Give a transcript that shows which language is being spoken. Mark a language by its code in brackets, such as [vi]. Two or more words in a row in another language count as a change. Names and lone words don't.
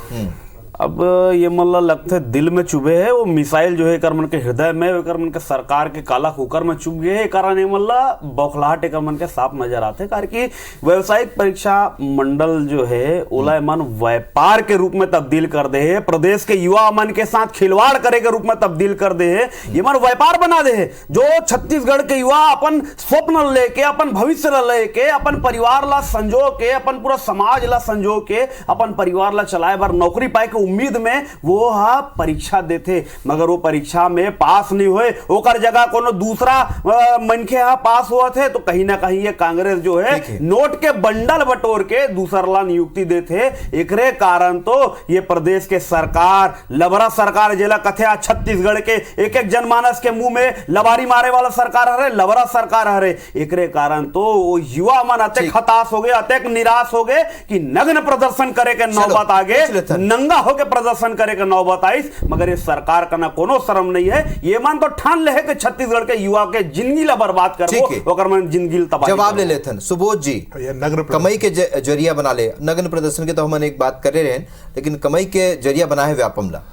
[hne] अब ये मतलब लगता है दिल में चुभे है वो मिसाइल जो है कर मन के हृदय में, कर मन के सरकार के काला कुकर में चुभ गए है। कारण ये मतलब बौखलाहट एक मन के साफ नजर आते हैं। कारण की व्यावसायिक परीक्षा मंडल जो है ओला मन व्यापार के रूप में तब्दील कर दे है, प्रदेश के युवा मन के साथ खिलवाड़ करे के रूप में तब्दील कर दे है, ये मन व्यापार बना दे है। जो छत्तीसगढ़ के युवा अपन स्वप्न लेके, अपन भविष्य लेके, अपन परिवार ला संजो के, अपन पूरा समाज ला संजो के, अपन परिवार ला चलाए बार नौकरी पाए के उम्मीद में वो परीक्षा देते, मगर वो परीक्षा में पास नहीं हुए, ओकर जगह कोनो दूसरा मनखे पास हुआ थे। तो कहीं ना कहीं ये कांग्रेस जो है नोट के बंडल बटोर के दूसरा नियुक्ति देते। एकरे कारण तो ये प्रदेश के सरकार लबरा सरकार जेला कथे छत्तीसगढ़ के एक एक जनमानस के मुंह में लबारी मारे वाला सरकार हरे, लबरा सरकार हरे। एकरे कारण तो वो युवा मन अतेक हताश हो गए, अतेक निराश हो गए कि नग्न प्रदर्शन करे के नौबत आगे, नंगा होके प्रदर्शन करे के नौबत आई। मगर इस सरकार का ना कोनो शर्म नहीं है, ये मन तो ठान ले है कि छत्तीसगढ़ के युवा के जिंदगी ला बर्बाद करबो, ओकर मन जिंदगी तबाह। जवाब ले लेथन सुबोध जी, कमाई के जरिया बना ले, नग्न प्रदर्शन के तो हम एक बात कर रहे हैं, लेकिन कमाई के जरिया बना है व्यापम ला।